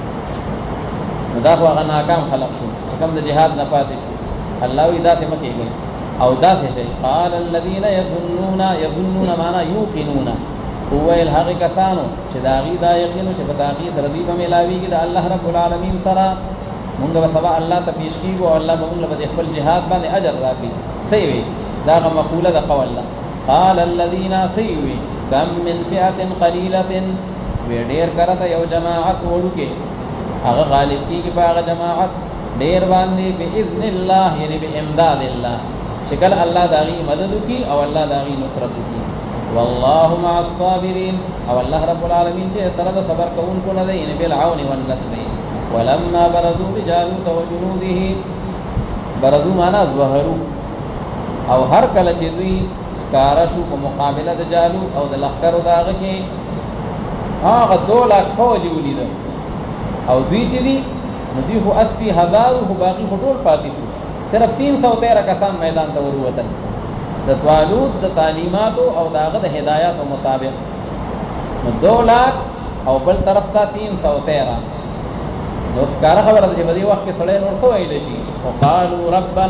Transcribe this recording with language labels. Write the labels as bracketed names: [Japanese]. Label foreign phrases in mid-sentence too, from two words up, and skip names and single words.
[Pashto] نو دا خو هغه ناکام خلق شو چې کوم د جهاد نه پاتې شو الله وی داسې مه کېږئ او داسې شئ [Arabic] قال الذین یظنون [Pashto] معنا یوقنون وویل هغې کسانو چې د هغې دا یقین و چې په تحقیق سره دوی به میلاویږي د [Arabic] الله رب العالمین [Pashto] سره مونږ به سبا الله ته پیش کېږو او الله به مونږ له به د خپل جهاد باندې اجر راکړي څه یې وی دا هغه مقوله د [Arabic] قول الله قال الذین [Pashto] څه یې وی [Arabic] کم من فئة قلیلة [Pashto] وی ډېر کرته یو جماعت وړوکې هغه غالب کېږي په هغه جماعت ډېر باندې [Arabic] باذن الله [Pashto] یعنی [Arabic] بامداد الله [Pashto] شکل الله د هغې مدد وکړي او الله د هغې نصرت وکړي [Arabic] والله مع الصابرین [Pashto] او [Arabic] الله رب العالمین [Pashto] چې سره د صبر کوونکو نه دی یعنی [Arabic] بالعون والنصر ولما برزوا بجالوت وجنوده [Pashto] برزو معنا ظهرو او هر کله چې دوی ښکارا شو په مقابله د جالوت او د لښکرو د هغه کې هغه 2 لک فوج ولیدل او دوی چې دي نو دوی خو 80,000 خو باقي خو ټول پاتې شو صرف 313 کسان میدان ته وروتل د طالوت د تعلیماتو او د هغه د هدایاتو مطابق نو 2 لک او بل طرف ته 313 نو ښکارا خبره ده چې په دې وخت کې سړی نور څه ویلی شي [Arabic] وقالو ربنا